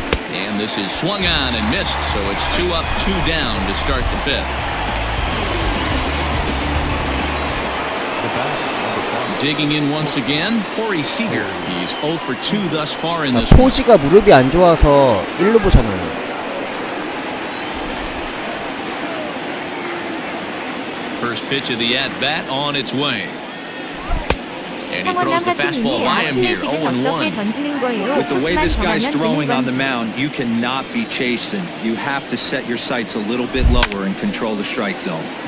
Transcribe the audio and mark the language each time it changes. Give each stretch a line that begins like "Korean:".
English: And this is swung on and missed, so it's 2 up, 2 down to start the 5th. Digging in once again, Corey Seager. He's 0 for 2 thus far in this one.
Korean: 포지가 무릎이 안 좋아서 1루 보잖아요.
English: First pitch of the at-bat on its way. And he throws the fastball by him here, 0-1. With the way this guy's throwing on the mound, you cannot be chasing. You have to set your sights a little bit lower and control the strike zone.